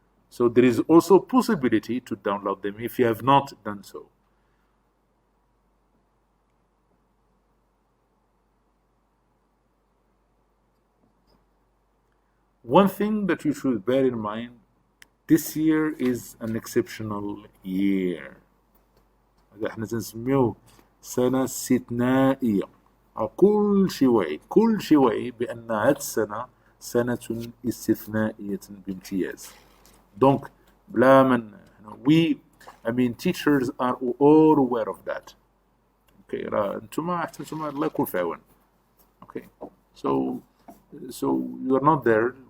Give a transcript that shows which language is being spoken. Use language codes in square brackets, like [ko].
[en] So there is also possibility to download them if you have not done so. One thing that you should bear in mind, this year is an exceptional year. [ar] هذا احنا تنسميوه سنة استثنائية. كل شيء واعي بأن هذه السنة سنة استثنائية بامتياز. [en] Donc, [ar] بلا من [en] teachers are all aware of that. [ar] Okay, انتم الله يكون في عون. [en] Okay, so you are not there.